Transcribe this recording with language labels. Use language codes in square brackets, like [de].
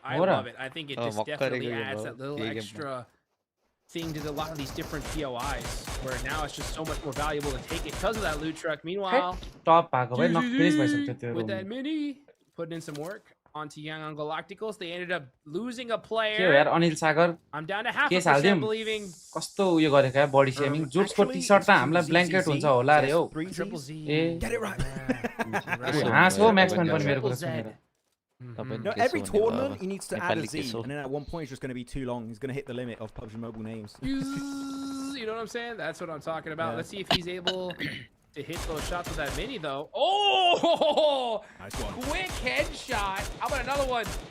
[en] I love it. I think it just definitely adds that little extra thing to a lot of these different POIs, where now it's just so much more valuable to take it because of that loot truck. Meanwhile, with that mini, putting in some work onto Young Galacticals, they ended up losing a player. I'm down to 0.5% believing. [ne] कस्तो उयो गरेको है body शेमिङ जुट्सको T-shirt त हामीलाई blanket हुन्छ होला रे हो [en] Triple Z. Get it right. [ne] हाँस हो म्याक्सम्यान पनि मेरो कुरा सुनेर [en] No, every tournament he needs to add a Z, and then at one point it's just going to be too long. He's going to hit the limit of PUBG Mobile names. You know what I'm saying? That's what I'm talking about. Let's see if he's able to hit those shots with that mini, though. Oh! Nice one. Quick headshot. How about another one?